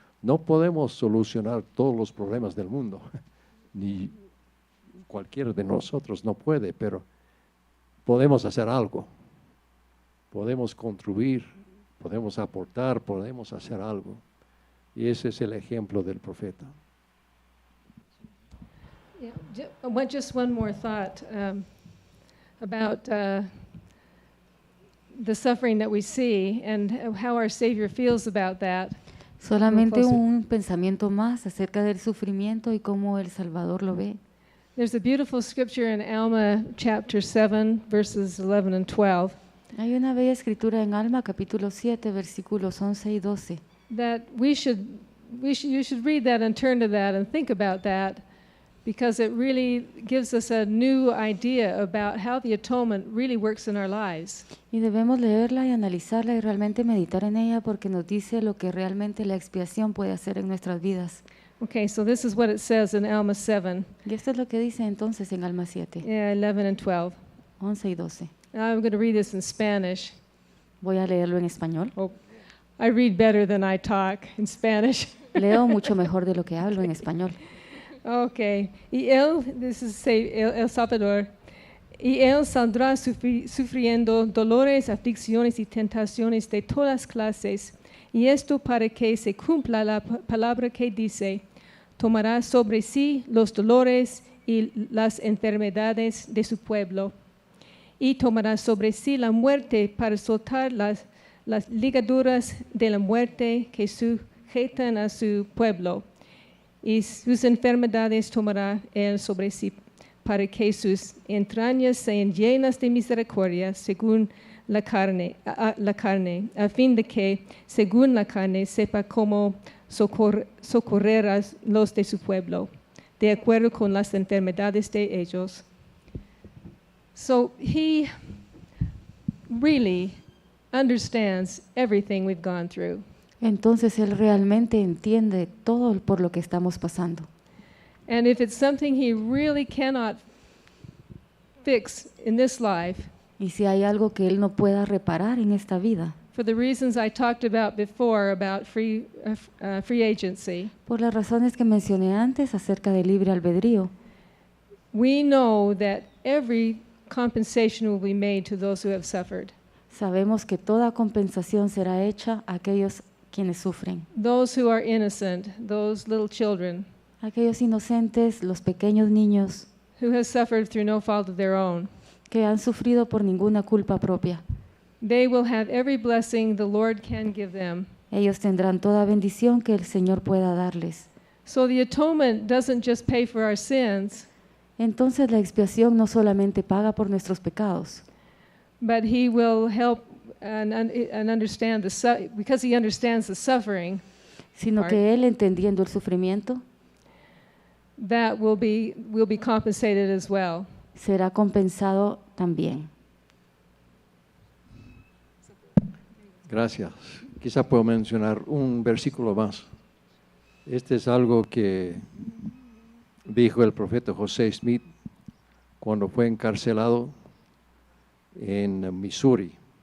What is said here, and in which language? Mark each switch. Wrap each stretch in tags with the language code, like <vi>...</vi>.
<es>No podemos solucionar todos los problemas del mundo, ni cualquiera de nosotros no puede, pero podemos hacer algo. Podemos contribuir, podemos aportar, podemos hacer algo. Y ese es el ejemplo del profeta.</es> <en>Yeah, just one more thought about the suffering that we see and how our Savior feels about that.</en> <es>Solamente un pensamiento más acerca del sufrimiento y cómo el Salvador lo ve.</es> <en>There's a beautiful scripture in Alma chapter 7 verses 11 and 12.</en> <es>Hay una bella escritura en Alma capítulo 7 versículos 11 y 12.</es> <en>That you should read that and turn to that and think about that, because it really gives us a new idea about how the atonement really works in our lives.</en> <es>Y debemos leerla y analizarla y realmente meditar en ella porque nos dice lo que realmente la expiación puede hacer en nuestras vidas.</es> <en>Okay, so this is what it says in Alma 7.</en> <es>Y esto es lo que dice entonces en Alma 7.</es> <en>11 and 12.</en> <es>11 y 12.</es> <en>I'm going to read this in Spanish.</en> <es>Voy a leerlo en español.</es> <en>Oh, I read better than I talk in Spanish.</en> <es>Leo mucho mejor de lo que hablo en español.</es> <en>Okay.</en> <es>Y él,</es> <en>this is</en> <es>El Salvador, y él saldrá sufriendo dolores, aflicciones y tentaciones de todas clases, y esto para que se cumpla la palabra que dice, tomará sobre sí los dolores y las enfermedades de su pueblo, y tomará sobre sí la muerte para soltar las ligaduras de la muerte que sujetan a su pueblo. Y sus enfermedades tomará él sobre sí, para que sus entrañas sean llenas de misericordia según la carne, a fin de que, según la carne, sepa cómo socorrer a los de su pueblo, de acuerdo con las enfermedades de ellos.</es> <en>So he really understands everything we've gone through.</en> <es>Entonces él realmente entiende todo por lo que estamos pasando.</es> <en>And if it's something he really cannot fix in this life,</en> <es>y si hay algo que él no pueda reparar en esta vida,</es> <en>for the reasons I talked about before about free agency,</en> <es>por las razones que mencioné antes acerca del libre albedrío,</es> <en>we know that every compensation will be made to those who have suffered.</en> <es>Sabemos que toda compensación será hecha a aquellos quienes sufren.</es> <en>Those who are innocent, those little children,</en> <es>aquellos inocentes, los pequeños niños,</es> <en>who have suffered through no fault of their own,</en> <es>que han sufrido por ninguna culpa propia.</es> <en>They will have every blessing the Lord can give them.</en> <es>Ellos tendrán toda bendición que el Señor pueda darles.</es> <en>So the atonement doesn't just pay for our sins.</en> <es>Entonces la expiación no solamente paga por nuestros pecados,</es> <en>but he will help and understand because he understands the suffering,</en> <es>sino que él, entendiendo el sufrimiento,</es> <en>that will be compensated as well.</en> <es>Será compensado también. Gracias. Quizá puedo mencionar un versículo más. Este es algo que dijo el profeta José Smith cuando fue encarcelado en Missouri.</es>